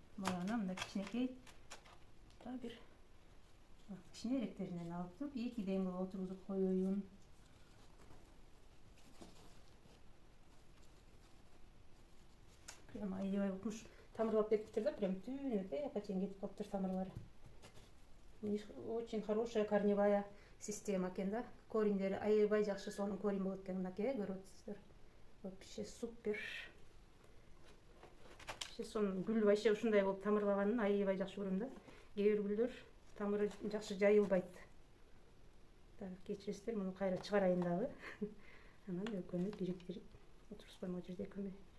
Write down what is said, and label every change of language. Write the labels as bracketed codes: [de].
[ky] Мына мындай кичинекей, да бир кичинеректеринен алып туруп, экиден кылып отургузуп коеюн. Прямо аябай болуш. Тамырлап кетиптир да, прям түйүнүп, жака чейин кетип калыптыр тамырлары. [ru] Очень хорошая корневая система [ky] экен да. Кориндери аябай жакшы, сонун корин болот экен, мынакей, көрүп атасыздар. [ru] Вообще супер. [ky] Сонун гүл вообще ушундай болуп тамырлаганын аябай жакшы көрөм да. Кээ бир гүлдөр тамыры жакшы жайылбайт. Так, кечиресиздер, муну кайра чыгарайын дагы. Анан экөөнү бириктирип отургузуп коймок жерде экөөмө.